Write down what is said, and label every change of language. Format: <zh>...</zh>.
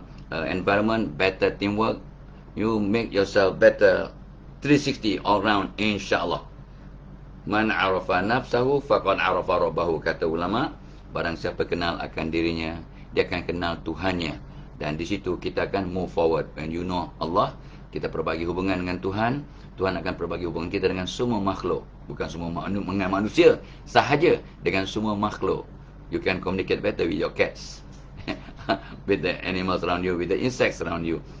<en>environment, better teamwork, you make yourself better 360 all round, insyaAllah.</en> <ar>Man arafa nafsahu faqad arafa rabbahu,</ar> <ms>kata ulama. Barang siapa kenal akan dirinya, dia akan kenal Tuhannya. Dan di situ kita akan</ms> <en>move forward. When you know Allah,</en> <ms>kita perbagi hubungan dengan Tuhan, Tuhan akan perbagi hubungan kita dengan semua makhluk. Bukan semua dengan manusia sahaja, dengan semua makhluk.</ms> <en>You can communicate better with your cats, with the animals around you, with the insects around you.</en>